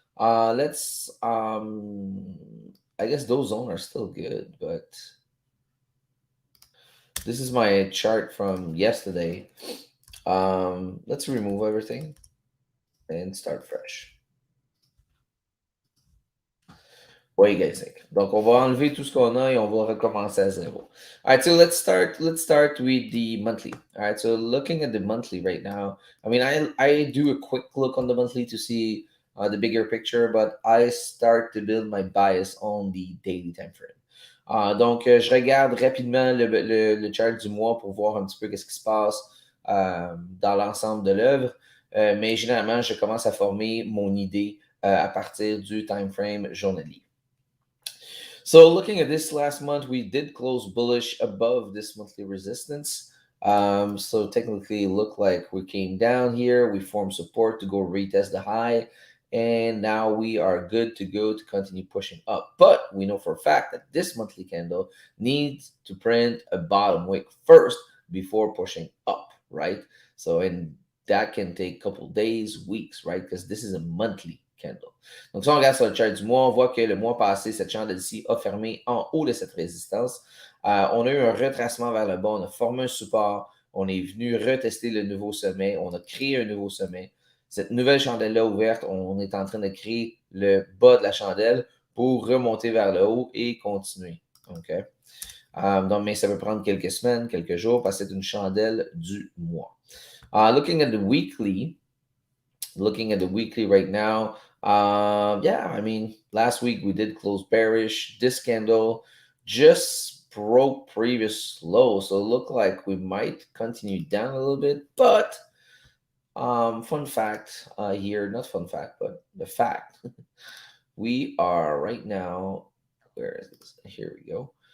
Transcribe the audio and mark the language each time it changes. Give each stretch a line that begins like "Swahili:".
English: Let's I guess those zones are still good, but this is my chart from yesterday. Let's remove everything and start fresh. What do you guys think?
French: Donc, on va enlever tout ce qu'on a et on va recommencer à zéro.
English: All right, so let's start with the monthly. All right, so looking at the monthly right now, I mean, I do a quick look on the monthly to see the bigger picture, but I start to build my bias on the daily time frame.
French: Donc, je regarde rapidement le chart du mois pour voir un petit peu qu'est-ce qui se passe dans l'ensemble de l'œuvre. Mais généralement, je commence à former mon idée à partir du time frame journalier.
English: So looking at this last month, we did close bullish above this monthly resistance. So technically it looked like we came down here, we formed support to go retest the high, and now we are good to go to continue pushing up. But we know for a fact that this monthly candle needs to print a bottom wick first before pushing up, right? So and that can take a couple days, weeks, right? Because this is a monthly candle.
French: Donc, si on regarde sur le chart du mois, on voit que le mois passé, cette chandelle-ci a fermé en haut de cette résistance. On a eu un retracement vers le bas, on a formé un support, on est venu retester le nouveau sommet, on a créé un nouveau sommet. Cette nouvelle chandelle-là ouverte, on est en train de créer le bas de la chandelle pour remonter vers le haut et continuer. OK? Donc, mais ça peut prendre quelques semaines, quelques jours, parce que c'est une chandelle du mois.
English: Looking at the weekly right now, yeah, I mean, last week we did close bearish. This candle just broke previous low, so it looked like we might continue down a little bit. But fun fact here, not fun fact, but the fact, we are right now, where is this? Here we go.